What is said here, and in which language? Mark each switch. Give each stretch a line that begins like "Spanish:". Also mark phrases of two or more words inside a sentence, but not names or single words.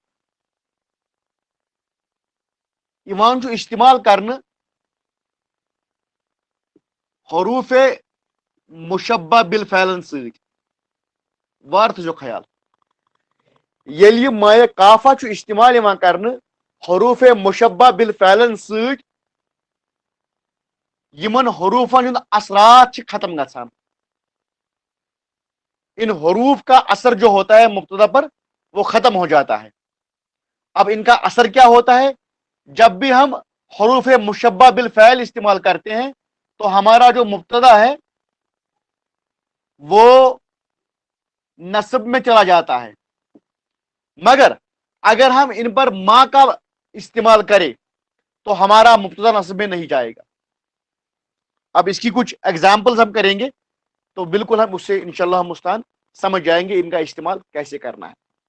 Kashmiri: یِوان چھُ استعمال کرنہٕ حروف مشبہ بالفعلن سۭتۍ وار تھٲیزیو خیال ییٚلہِ یہِ مایہِ کافہ چھُ استعمال یِوان کرنہٕ حروف مشبہ بالفعلن سۭتۍ یمن حروفن ہُنٛد اثرات چھِ ختم گژھان
Urdu: ان حروف کا اثر جو ہوتا ہے مبتدا پر وہ ختم ہو جاتا ہے اب ان کا اثر کیا ہوتا ہے جب بھی ہم حروف مشبہ بالفعل استعمال کرتے ہیں تو ہمارا جو مبتدا ہے وہ نصب میں چلا جاتا ہے مگر اگر ہم ان پر ما کا استعمال کریں تو ہمارا مبتدا نصب میں نہیں جائے گا اب اس کی کچھ ایگزامپلز ہم کریں گے تو بالکل ہم اس سے انشاءاللہ ہم مستعان سمجھ جائیں گے ان کا استعمال کیسے کرنا ہے